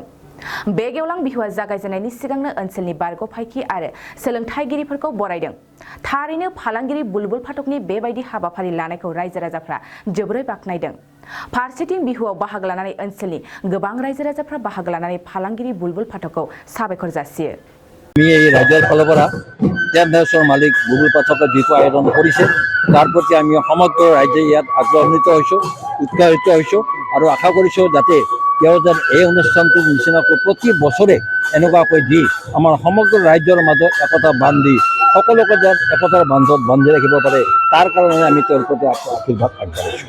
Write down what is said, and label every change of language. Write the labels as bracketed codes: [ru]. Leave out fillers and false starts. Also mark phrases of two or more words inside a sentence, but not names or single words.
[brx] बे गेवलां बिहुआ जागायजेननायनि सिगांनो ओनसोलनि बारग' फायखि आरो सोलोंथायगिरिफोरखौ बरायदों। थारैनो फालांगिरि बुलबुल फाटकनि बेबायदि हाबाफारि लानायखौ रायजो राजाफ्रा जोबोरै बाख्नायदों। फारसेथिं बिहुआव बाहागो लानानै ओनसोलनि गोबां रायजो राजाफ्रा बाहागो लानानै फालांगिरि बुलबुल फाटकखौ साबायखर जासियो। [as] আমি এই ৰাজ্যৰ ফালৰ পৰা টেণ্ট হাউচৰ মালিক বুলবুল পাঠকে যিটো আয়োজন কৰিছে তাৰ প্ৰতি আমি সমগ্ৰ ৰাইজে ইয়াত আগ্ৰহান্বিত হৈছোঁ, উৎসাহিত হৈছোঁ আৰু আশা কৰিছোঁ যাতে তেওঁ যেন এই অনুষ্ঠানটোৰ নিচিনাকৈ প্ৰতি বছৰে এনেকুৱাকৈ দি আমাৰ সমগ্ৰ ৰাজ্যৰ মাজত একতা বান্ধি সকলোকে যেন একতাৰ বান্ধত বান্ধি ৰাখিব পাৰে তাৰ কাৰণে আমি তেওঁৰ প্ৰতি আশীৰ্বাদ আগবঢ়াইছোঁ।